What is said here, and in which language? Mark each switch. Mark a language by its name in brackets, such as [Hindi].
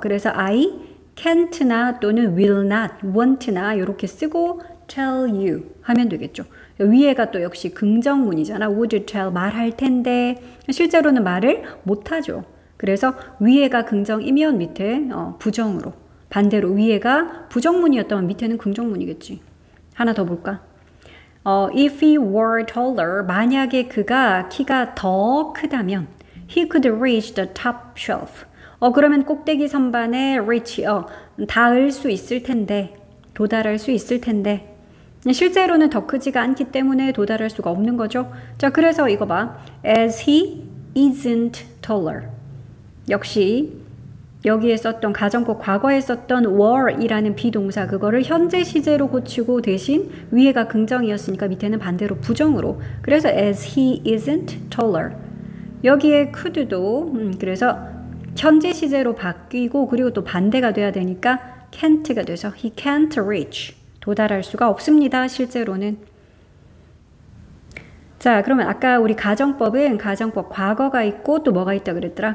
[Korean] 그래서 I can't나 또는 will not, won't나 이렇게 쓰고 tell you 하면 되겠죠. 위에가 또 역시 긍정문이잖아. would tell, 말할 텐데 실제로는 말을 못하죠. 그래서 위에가 긍정이면 밑에 부정으로 반대로 위에가 부정문이었다면 밑에는 긍정문이겠지. 하나 더 볼까? [English] If he were taller, [Korean] 만약에 그가 키가 더 크다면 [English] he could reach the top shelf. [Korean] 그러면 꼭대기 선반에 reach, 닿을 수 있을 텐데, 도달할 수 있을 텐데. 실제로는 더 크지가 않기 때문에 도달할 수가 없는 거죠. 자, 그래서 이거 봐. [English] As he isn't taller. [Korean] 역시 여기에 썼던 가정법 과거에 썼던 were이라는 비동사 그거를 현재 시제로 고치고 대신 위에가 긍정이었으니까 밑에는 반대로 부정으로. [English] 그래서 as he isn't taller. [Korean] 여기에 could도 그래서 현재 시제로 바뀌고 그리고 또 반대가 돼야 되니까 can't가 돼서 [English] he can't reach. [Korean] 도달할 수가 없습니다. 실제로는. 자, 그러면 아까 우리 가정법은 가정법 과거가 있고 또 뭐가 있다 그랬더라?